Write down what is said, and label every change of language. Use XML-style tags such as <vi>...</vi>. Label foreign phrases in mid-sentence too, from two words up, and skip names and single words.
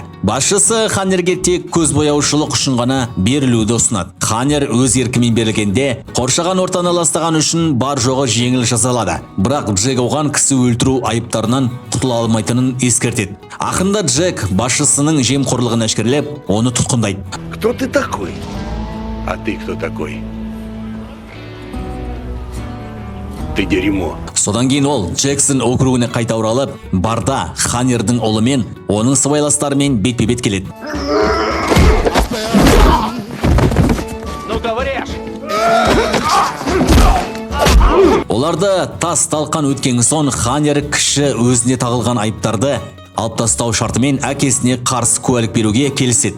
<kk>Басшысы Ханнерге тек көзбояушылық үшін ғана берілуді ұсынады. Ханнер өз еркімен берілгенде, қоршаған ортаны ластаған үшін бар жоғы жеңіл жазалады. Бірақ Джек оған кісі өлтіру айыптарынан құтыла алмайтынын ескертеді. Ақырында Джек басшысының жемқорлығын әшкерелеп, оны тұтқындайды.</kk> <ru>Кто ты такой? А ты кто такой? Ты дерьмо.</ru> <kk>Содан кейін ол Джексон округіне қайта оралып, барда Ханнердің ұлымен, оның сыбайластарымен бетпе-бет келеді. Оларды тас талқан өткен соң Ханнер кіші өзіне тағылған айыптарды алып тастау шартымен әкесіне қарсы куәлік беруге келіседі.</kk>